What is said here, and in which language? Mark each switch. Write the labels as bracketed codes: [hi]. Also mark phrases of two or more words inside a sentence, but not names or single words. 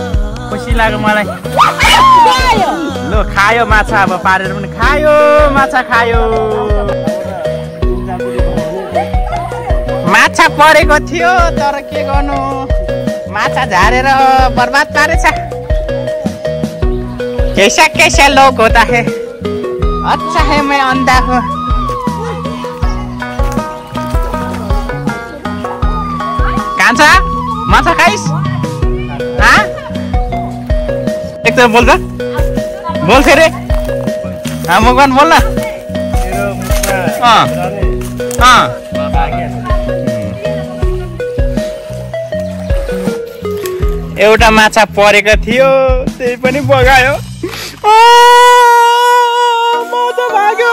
[ne] खुसी लाग्यो मलाई। ल खायो माछा अब पारेर पनि खायो। माछा खायो। माछा परेको थियो तर के गर्नु माछा झारेर बर्बाद पारेछ। [hi] कैसा लोग होता है। अच्छा है मैं अंधा हूँ। [ne] कान्छा माछा खाइस। [hi] हाँ एक तरफ बोल बोल फेरि। [ne] हाँ मुखमान बोल न। एउटा माछा परेको थियो त्यही पनि बगायो। माछा भाग्यो।